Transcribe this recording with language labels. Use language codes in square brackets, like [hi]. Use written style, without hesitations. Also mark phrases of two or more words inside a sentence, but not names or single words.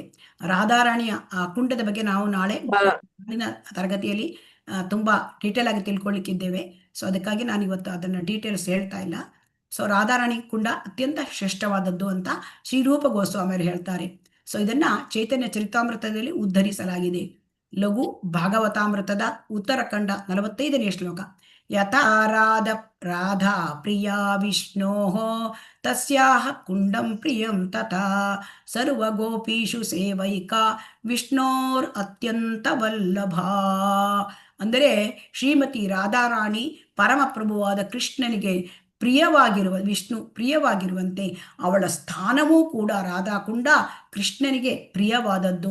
[kn] ರಾಧಾರಾಣಿಯ ಆ ಕುಂಡದ ಬಗ್ಗೆ ನಾವು ನಾಳೆ ತರಗತಿಯಲ್ಲಿ ತುಂಬಾ ಡೀಟೇಲ್ ಆಗಿ ತಿಳ್ಕೊಳ್ಳಿಕ್ಕಿದ್ದೇವೆ. ಸೊ ಅದಕ್ಕಾಗಿ ನಾನು ಇವತ್ತು ಅದನ್ನ ಡೀಟೇಲ್ಸ್ ಹೇಳ್ತಾ ಇಲ್ಲ. ಸೊ ರಾಧಾರಾಣಿ ಕುಂಡ ಅತ್ಯಂತ ಶ್ರೇಷ್ಠವಾದದ್ದು ಅಂತ ಶ್ರೀರೂಪ ಗೋಸ್ವಾಮಿಯವರು ಹೇಳ್ತಾರೆ. ಸೊ ಇದನ್ನ ಚೈತನ್ಯ ಚರಿತಾಮೃತದಲ್ಲಿ ಉದ್ಧರಿಸಲಾಗಿದೆ. ಲಘು ಭಾಗವತಾಮೃತದ ಉತ್ತರಖಂಡ 45ನೇ ಶ್ಲೋಕ. [sa] ಯಥಾ ರಾಧಾ ಪ್ರಿಯಾ ವಿಷ್ಣೋಃ ತಸ್ಯಾಹ ಕುಂಡಂ ಪ್ರಿಯಂ ತಥಾ ಸರ್ವಗೋಪೀಷು ಸೇವೈಕಾ ವಿಷ್ಣೋರ್ ಅತ್ಯಂತ ವಲ್ಲಭ. [kn] ಅಂದರೆ ಶ್ರೀಮತಿ ರಾಧಾರಾಣಿ ಪರಮಪ್ರಭುವಾದ ಕೃಷ್ಣನಿಗೆ ವಿಷ್ಣು ಪ್ರಿಯವಾಗಿರುವಂತೆ ಅವಳ ಸ್ಥಾನವೂ ಕೂಡ ರಾಧಾಕುಂಡ ಕೃಷ್ಣನಿಗೆ ಪ್ರಿಯವಾದದ್ದು.